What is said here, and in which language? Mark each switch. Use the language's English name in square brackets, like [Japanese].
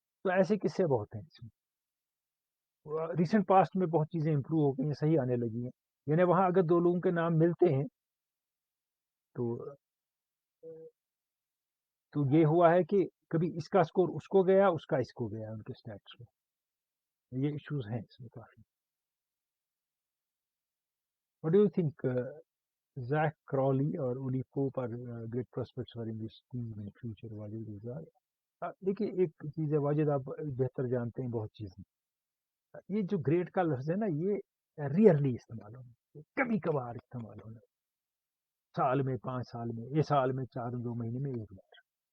[Urdu] تو ایسے قصے بہت ہیں اس میں. ریسنٹ پاسٹ میں بہت چیزیں امپروو ہو گئی ہیں, صحیح آنے لگی ہیں. یعنی وہاں اگر 2 لوگوں کے نام ملتے ہیں تو یہ ہوا ہے کہ کبھی اس کا سکور اس کو گیا, اس کا اس کو گیا, ان کے سٹیٹس میں. یہ ایشوز ہیں اس میں کافی. [English] What do you think Zach Crawley [Urdu] اور [English] Ollie Pope are great prospects for English team in future? [Urdu] Wajid رضا, دیکھیے ایک چیز ہے واجد, آپ بہتر جانتے ہیں بہت چیزیں. یہ جو گریٹ کا لفظ ہے نا، یہ ریئرلی استعمال ہونا، کبھی کبھار استعمال ہونا، سال میں 5 سال میں، یہ سال میں 2 مہینے میں ایک بار.